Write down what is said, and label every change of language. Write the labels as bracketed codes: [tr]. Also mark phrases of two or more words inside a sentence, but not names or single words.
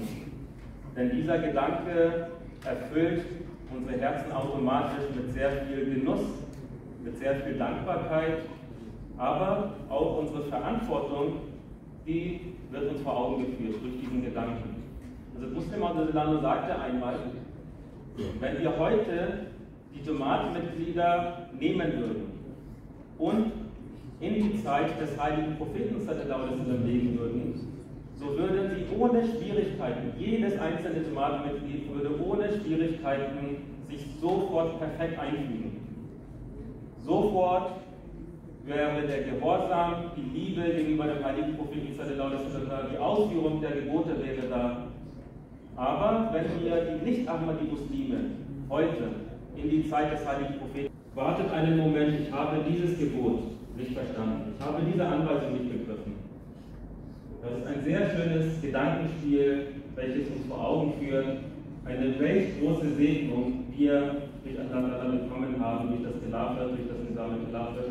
[de] Denn dieser Gedanke erfüllt unsere Herzen automatisch mit sehr viel Genuss, mit sehr viel Dankbarkeit, aber auch unsere Verantwortung, die wird uns vor Augen geführt durch diesen Gedanken. Also Muslim Maud sagte einmal, wenn wir heute die Jamaat-Mitglieder nehmen würden und in die Zeit des heiligen Propheten [ar] صلى الله عليه وسلم [de] legen würden, so würden sie ohne Schwierigkeiten, jedes einzelne Jamaat-Mitglied würde ohne Schwierigkeiten sich sofort perfekt einfügen. Sofort wäre der Gehorsam, die Liebe gegenüber dem heiligen Propheten [ar] صلى الله عليه وسلم, [de] die Ausführung der Gebote wäre da. Aber wenn wir die Nicht-Ahmadi-Muslime heute in die Zeit des heiligen Propheten, wartet einen Moment, ich habe dieses Gebot nicht verstanden, ich habe diese Anweisung nicht begriffen. Das ist ein sehr schönes Gedankenspiel, welches uns vor Augen führt, eine welch große Segnung wir durch Allah bekommen haben, durch das Khilafat, durch das [ar] نظام الخلافة.